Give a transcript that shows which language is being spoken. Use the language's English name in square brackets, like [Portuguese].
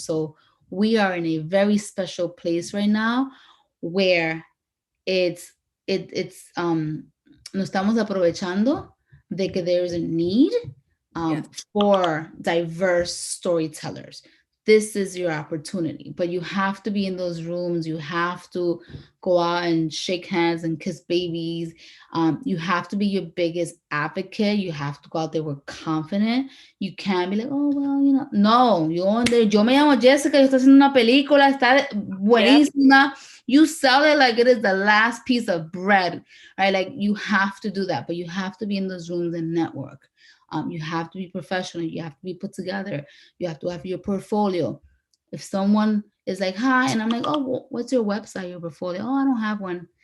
[English] So we are in a very special place right now where [Spanish] nos estamos aprovechando de que [English] there is a need for diverse storytellers. This is your opportunity, but you have to be in those rooms. You have to go out and shake hands and kiss babies. You have to be your biggest advocate. You have to go out there with confident. You can't be like, oh, well, no, [Spanish] yo me llamo Jessica, yo estoy haciendo una película, está buenísima. [English] You sell it like it is the last piece of bread, right? Like you have to do that, but you have to be in those rooms and network. You have to be professional. You have to be put together. You have to have your portfolio. If someone is like, hi, and I'm like, oh, what's your website, your portfolio? Oh, I don't have one.